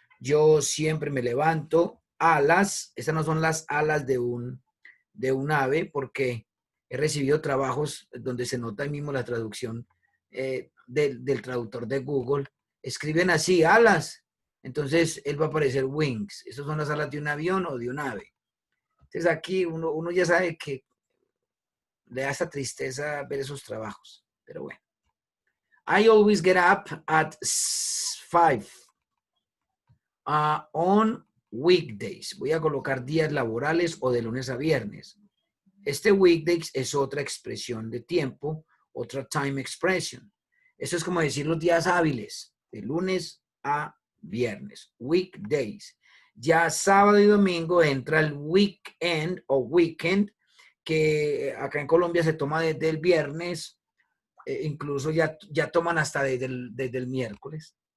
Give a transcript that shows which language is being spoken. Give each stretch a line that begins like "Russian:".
Spanish: Yo siempre me levanto. Alas. Estas no son las alas de un ave, porque he recibido trabajos donde se nota ahí mismo la traducción del traductor de Google. Escriben así, alas. Entonces, él va a aparecer wings. Esas son las alas de un avión o de un ave. Entonces, aquí uno ya sabe que le da esa tristeza ver esos trabajos. Pero bueno.
English: I always get up at 5 on weekdays.
Spanish: Voy a colocar días laborales o de lunes a viernes. Este weekdays es otra expresión de tiempo, otra time expression. Eso es como decir los días hábiles, de lunes a viernes, weekdays. Ya sábado y domingo entra el weekend o weekend, que acá en Colombia se toma desde el viernes, incluso ya toman hasta desde el miércoles.